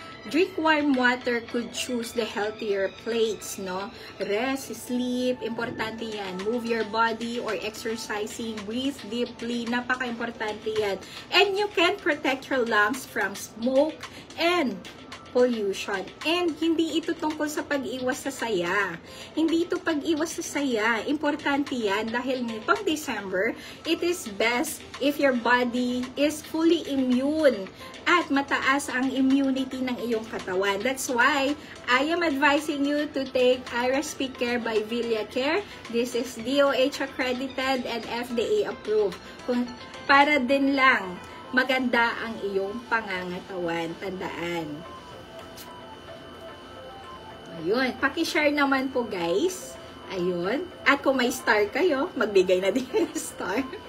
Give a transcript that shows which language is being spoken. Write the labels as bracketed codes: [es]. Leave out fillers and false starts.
[en] Drink warm water, could choose the healthier plates, no? Rest, sleep, [tl] importante yan. [en] Move your body or exercising, breathe deeply, [tl] napaka-importante yan. [en] And you can protect your lungs from smoke and pollution. [tl] And hindi ito tungkol sa pag-iwas sa saya. Hindi ito pag-iwas sa saya. Importante yan dahil nitong December, [en] it is best if your body is fully immune [tl] at mataas ang immunity ng iyong katawan. [en] That's why I am advising you to take IRSP Care by Villia Care. This is DOH accredited and FDA approved. [tl] Para din lang maganda ang iyong pangangatawan. Tandaan. Ayun, paki-share naman po guys. Ayun. At kung may star kayo, magbigay na din ng star.